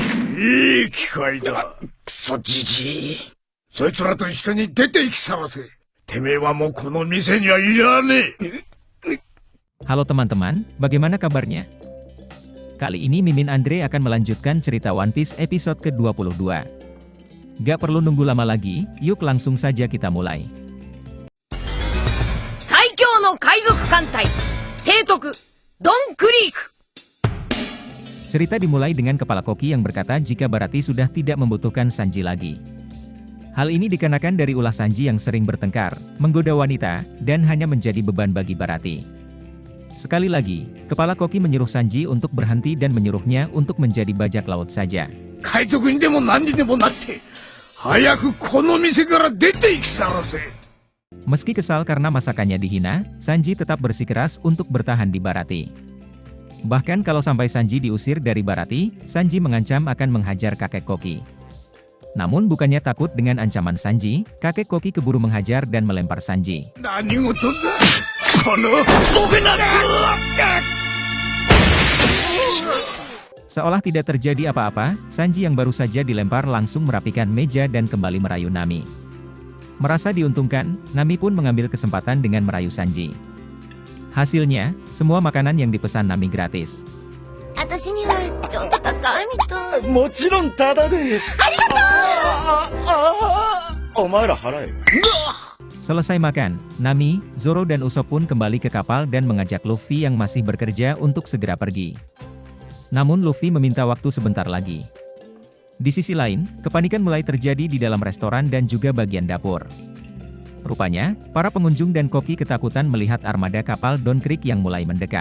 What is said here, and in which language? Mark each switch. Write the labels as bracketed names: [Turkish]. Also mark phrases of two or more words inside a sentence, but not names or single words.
[Japanese] いい機会だ。クソじじい。そいつらと一緒に出て行きさらせ。てめえはもうこの店にはいらねえ。 [Indonesian] Halo teman-teman, bagaimana kabarnya? Kali ini Mimin Andre akan melanjutkan cerita One Piece episode ke-22. Gak perlu nunggu lama lagi, yuk langsung saja kita mulai. [Japanese] 最強の海賊艦隊 提督 ドン・クリーク. [Indonesian] Cerita dimulai dengan kepala koki yang berkata jika Baratie sudah tidak membutuhkan Sanji lagi. Hal ini dikarenakan dari ulah Sanji yang sering bertengkar, menggoda wanita, dan hanya menjadi beban bagi Baratie. Sekali lagi, kepala koki menyuruh Sanji untuk berhenti dan menyuruhnya untuk menjadi bajak laut saja. [Japanese] 海賊にでも何にでもなって、早くこの店から出て行きさらせ. [Indonesian] Meski kesal karena masakannya dihina, Sanji tetap bersikeras untuk bertahan di Baratie. Bahkan kalau sampai Sanji diusir dari Baratie, Sanji mengancam akan menghajar kakek koki. Namun bukannya takut dengan ancaman Sanji, kakek koki keburu menghajar dan melempar Sanji. [Japanese] 何事だ？この [Indonesian] Seolah tidak terjadi apa-apa, Sanji yang baru saja dilempar langsung merapikan meja dan kembali merayu Nami. Merasa diuntungkan, Nami pun mengambil kesempatan dengan merayu Sanji. Hasilnya, semua makanan yang dipesan Nami gratis. [Japanese] 私にはちょっと高いみたい。もちろんタダで。ありがとう。お前ら払えよ。 [Indonesian] Selesai makan, Nami, Zoro dan Usopp pun kembali ke kapal dan mengajak Luffy yang masih bekerja untuk segera pergi. Namun Luffy meminta waktu sebentar lagi. Di sisi lain, kepanikan mulai terjadi di dalam restoran dan juga bagian dapur. Rupanya, para pengunjung dan koki ketakutan melihat armada kapal Don Creek yang mulai mendekat.